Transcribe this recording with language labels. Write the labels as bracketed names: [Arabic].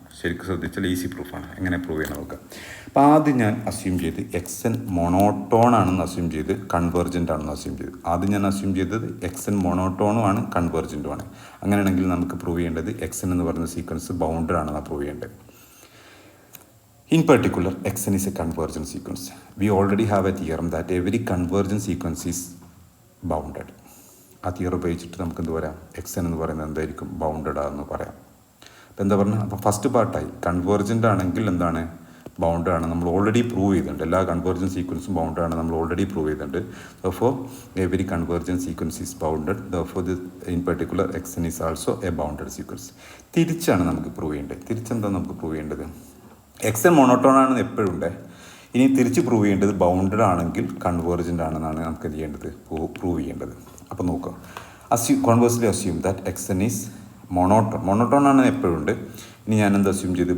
[Malayalam] ശരിക്കും ശ്രദ്ധിച്ചാൽ ഈസി പ്രൂഫാണ്. എങ്ങനെ പ്രൂവ് ചെയ്യണം നോക്കുക. അപ്പോൾ ആദ്യം ഞാൻ അസ്യൂം ചെയ്ത് എക്സ് എൻ മൊണോട്ടോൺ ആണെന്ന് അസ്യൂം ചെയ്ത് കൺവേർജൻ്റ് ആണെന്ന് അസ്യൂം ചെയ്തു. ആദ്യം ഞാൻ അസ്യൂം ചെയ്തത് എക്സ് എൻ മൊണോട്ടോണും ആണ് കൺവേർജൻറ്റും ആണ്. അങ്ങനെയാണെങ്കിൽ നമുക്ക് പ്രൂവ് ചെയ്യേണ്ടത് എക്സ് എൻ എന്ന് പറയുന്ന സീക്വൻസ് ബൗണ്ടഡ് ആണെന്ന് പ്രൂവ് ചെയ്യേണ്ടത്. [English] In particular, Xn is a convergent sequence. We already have a theorem that every convergent sequence is bounded. [Malayalam] ആ തിയറം ഉപയോഗിച്ചിട്ട് നമുക്ക് എന്ത് പറയാം? എക്സ് എൻ എന്ന് പറയുന്നത് എന്തായിരിക്കും? ബൗണ്ടഡ് ആണെന്ന് പറയാം. അപ്പോൾ എന്താ പറഞ്ഞാൽ, അപ്പോൾ ഫസ്റ്റ് പാർട്ടായി കൺവേർജൻ്റ് ആണെങ്കിൽ എന്താണ്? ബൗണ്ടഡ് ആണ്. നമ്മൾ ഓൾറെഡി പ്രൂവ് ചെയ്തിട്ടുണ്ട്. എല്ലാ കൺവേർജൻറ്റ് സീക്വൻസും ബൗണ്ടഡ് ആണ്. നമ്മൾ ഓൾറെഡി പ്രൂവ് ചെയ്തിട്ടുണ്ട്. [English] Therefore, every convergent sequence is bounded. Therefore, in particular, Xn is also a bounded sequence. [Malayalam] തിരിച്ചാണ് നമുക്ക് പ്രൂവ് ചെയ്യേണ്ടത്. തിരിച്ചെന്താ നമുക്ക് പ്രൂവ് ചെയ്യേണ്ടത്? എക്സ് എൻ മോണോട്ടോൺ ആണെന്ന് എപ്പോഴും ഉണ്ട്. ഇനി തിരിച്ച് പ്രൂവ് ചെയ്യേണ്ടത് ബൗണ്ടഡ് ആണെങ്കിൽ കൺവേർജൻ്റ് ആണെന്നാണ് നമുക്ക് എന്ത് ചെയ്യേണ്ടത്? പ്രൂവ് ചെയ്യേണ്ടത്. അപ്പോൾ നോക്കുക. [English] conversely assume that x n is monotone [Malayalam] ആണെന്ന് എപ്പോഴും ഉണ്ട്. ഇനി ഞാൻ എന്താ അസ്യൂം ചെയ്ത്?